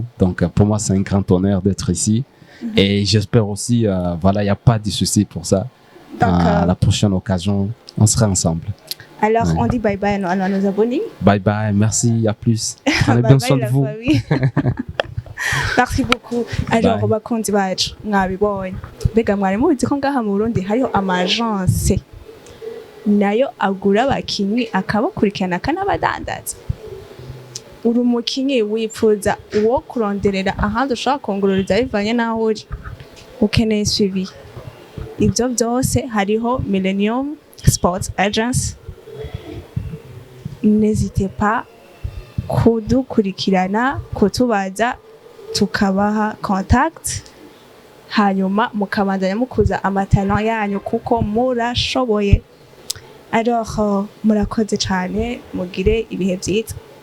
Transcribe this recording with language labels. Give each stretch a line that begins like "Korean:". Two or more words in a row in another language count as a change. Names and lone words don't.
French: Donc, pour moi, c'est un grand honneur d'être ici. Et j'espère aussi, il n'y a pas de souci pour ça. Donc, à la prochaine occasion, on sera ensemble. Alors, on dit bye-bye à nos abonnés. Bye-bye, merci, à plus. Prenez bien soin de vous. Merci beaucoup. Alors,
Rundi: bakunzi bacu mwabibonye. Mbega mwari muzi ko ngaha mu Burundi hariho amagence nayo agura abakinyi akabakurikirana akanabadandaza. Uri umukinyi wipfuza uwo kuronderera ahandi ushaka kongororeza bivanye n'aho uri, ukeneye suivi. Ibyo byose hariho Millennium Sports Agency.
French: N'hésitez pas
Rundi: kudukurikirana, kutubaza, tukabaha contact, hanyuma mukabandanya mukuza amatalent yanyu kuko murashoboye. Alors, murakoze cyane, mugire ibihe byiza.